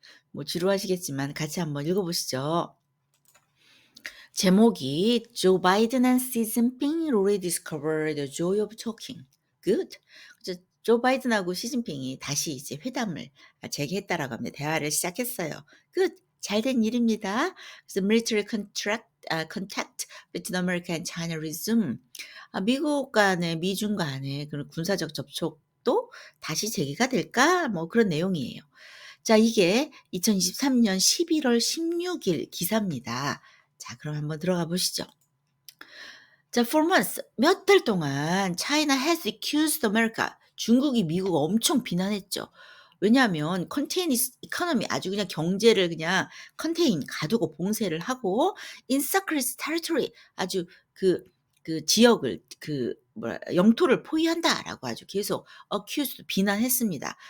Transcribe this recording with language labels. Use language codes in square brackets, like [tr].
[ko] 뭐 지루하시겠지만 같이 한번 읽어보시죠. [en] 제목이 Joe Biden and Xi Jinping rediscover the joy of talking. Good. [ko] 그래서 조 바이든하고 시진핑이 다시 이제 회담을 재개했다라고 합니다. 대화를 시작했어요. [en] Good. [ko] 잘된 일입니다. [en] 그래서 military contact between America and China resume. [ko] 미국 간의 미중 간의 그런 군사적 접촉도 다시 재개가 될까? 뭐 그런 내용이에요. 자, 이게 2023년 11월 16일 기사입니다. 자, 그럼 한번 들어가 보시죠. [en] 자, for months, [ko] 몇 달 동안 [en] China has accused America. [ko] 중국이 미국을 엄청 비난했죠. 왜냐하면 컨테인 이코노미 아주 그냥 경제를 그냥 컨테인 가두고 봉쇄를 하고 [en] in secret territory [ko] 아주 그 지역을 영토를 포위한다라고 아주 계속 accused 비난했습니다.